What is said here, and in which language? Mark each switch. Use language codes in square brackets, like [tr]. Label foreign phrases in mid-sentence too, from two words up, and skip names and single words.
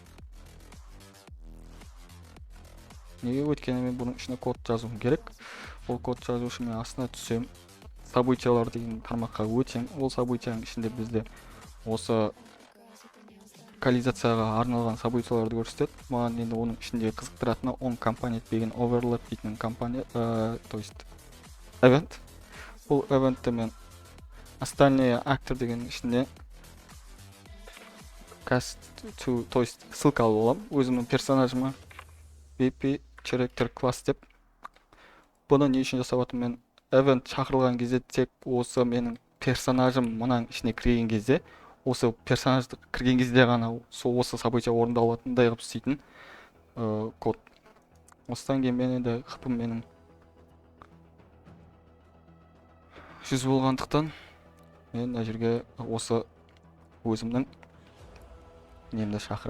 [kk] Неге? Өйткені мен бұның ішіне код жазуым керек. Ол код жазу үшін мен астына түсем, событиялар деген тармаққа өтем. Ол событияның ішінде бізде осы локализацияға арналған событияларды көрсетеді. Маған енді оның ішінде қызықтыратыны [en] on component [kk] деген overlap дейтін компания, [ru] то есть [kk] event. Бұл eventті мен остальные actor деген ішінде [en] cast to, [ru] то есть [kk] ссылка алып аламын өзімнің персонажыма [en] bp character class [kk] деп. Бұны не үшін жасап жатырмын? Мен event шақырылған кезде тек осы менің персонажым мұның ішіне кірген кезде, осы персонажды кірген кезде ғана осы события орындалатындай қылып істейтін код. Осыдан кейін мен енді хпым менің 100 болғандықтан мен мына жерге осы өзімнің немді шақырам.